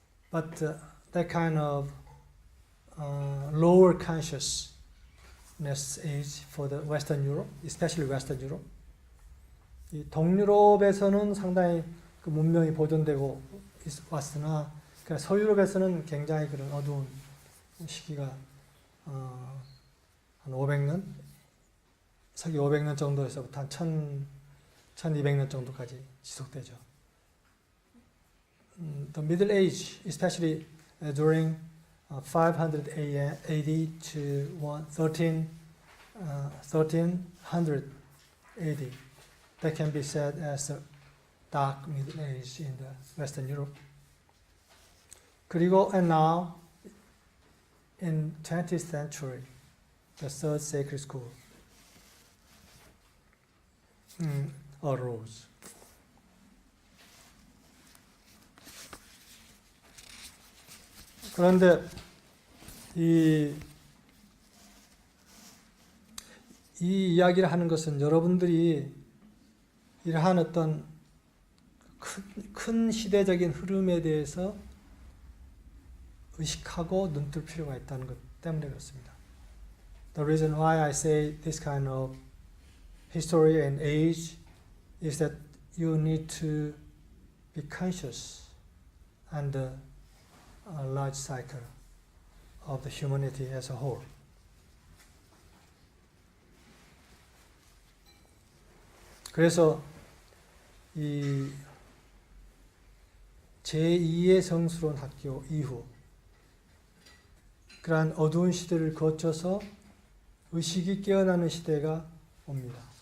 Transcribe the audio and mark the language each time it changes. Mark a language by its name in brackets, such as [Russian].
[English] But that kind of lower consciousness age for the Western Europe, especially Western Europe. [Korean] 이 동유럽에서는 상당히 그 문명이 보존되고 왔으나 그러니까 서유럽에서는 굉장히 그런 어두운 시기가 한 500년, 서기 500년 정도에서부터 한 1200년 정도까지 지속되죠. [English] The Middle Age, especially during 500 AD to 1300 AD, that can be said as a dark Middle Age in the Western Europe. [Korean] 그리고 [English] and now in 20th century, the third sacred school arose. [Korean] 그런데 이 이야기를 하는 것은 여러분들이 이러한 어떤 큰 시대적인 흐름에 대해서 의식하고 눈뜰 필요가 있다는 것 때문에 그렇습니다. [English] The reason why I say this kind of history and age is that you need to be conscious under a large cycle of the humanity as a whole. [Korean] 그래서 이 제2의 성스러운 학교 이후 그러한 어두운 시대를 거쳐서 의식이 깨어나는 시대가 옵니다.